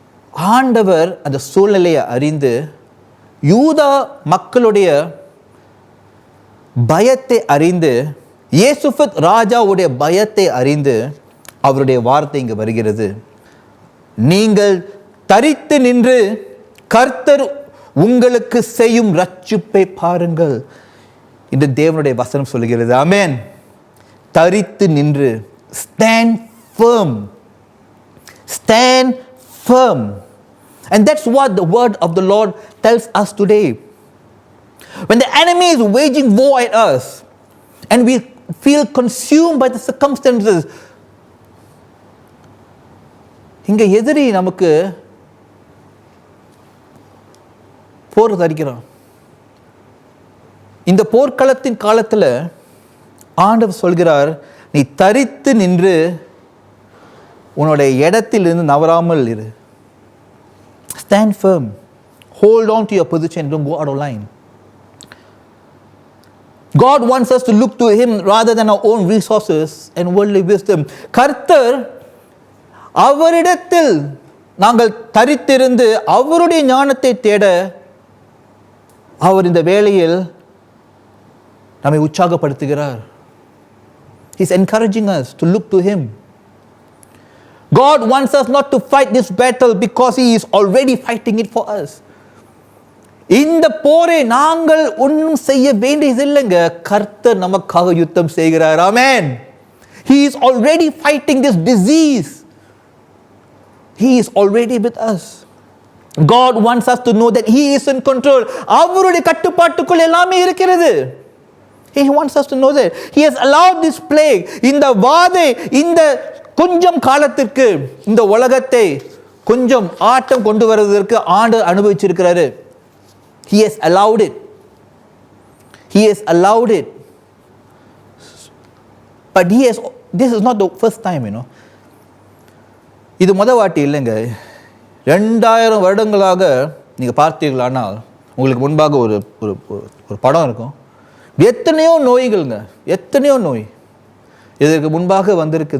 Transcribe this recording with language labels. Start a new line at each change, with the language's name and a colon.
Tamil: ஆண்டவர் அந்த சூழ்நிலையை அறிந்து யூதா மக்களுடைய பயத்தை அறிந்து யெகோஷாபாத் ராஜாவுடைய பயத்தை அறிந்து அவருடைய வார்த்தை இங்கு வருகிறது. நீங்கள் தரித்து நின்று கர்த்தர் உங்களுக்கு செய்யும் ரட்சிப்பை பாருங்கள் என்று தேவனுடைய வசனம் சொல்கிறது. ஆமென். தரித்து நின்று,
English: stand firm, stand firm. And that's what the word of the Lord tells us today. When the enemy is waging war at us and we feel consumed by the circumstances,
Tamil: இங்க எதிரி நமக்கு போர் தரிக்கிறான்.
English: இந்த போர்க்களத்தின் காலத்துல ஆண்டவர் சொல்கிறார், நீ தரித்து நின்று உன்னுடைய இடத்திலிருந்து நவராமல் இரு. Stand firm. Hold on to your position. Don't go out of line. God wants us to look to Him rather than our own resources and worldly wisdom.
Tamil: கர்த்தர் அவரிடத்தில் நாங்கள் தரித்திருந்து அவருடைய ஞானத்தை தேட அவர் இந்த வேளையில் நம்மை உற்சாகப்படுத்துகிறார்.
English: He is encouraging us to look to Him. God wants us not to fight this battle because He is already fighting it for us.
Tamil: இந்த போரை நாங்கள் ஒன்றும் செய்ய வேண்டியதில்லைங்க, கர்த்தர் நமக்காக யுத்தம் செய்கிறார். ஆமென்.
English: He is already fighting this disease. He is already with us. God wants us to know that He is in control.
Tamil: அவருடைய கட்டுப்பாட்டுக்குள் எல்லாமே இருக்கிறது.
English: He wants us to know that. He has allowed this plague,
Tamil: இந்த வாதை, இந்த கொஞ்சம் காலத்திற்கு இந்த உலகத்தை கொஞ்சம் ஆட்டம் கொண்டு வருவதற்கு ஆண்டவர் அனுபவிச்சிருக்கிறாரு.
English: He has allowed it. He has allowed it. But this is not the first time, you know.
Tamil: இது முத வாட்டி இல்லைங்க. 2000 வருடங்களாக நீங்கள் பார்த்தீர்களானால் உங்களுக்கு முன்பாக ஒரு படம் இருக்கும். எத்தனையோ நோய்கள்ங்க, எத்தனையோ நோய் இதற்கு முன்பாக வந்திருக்கு.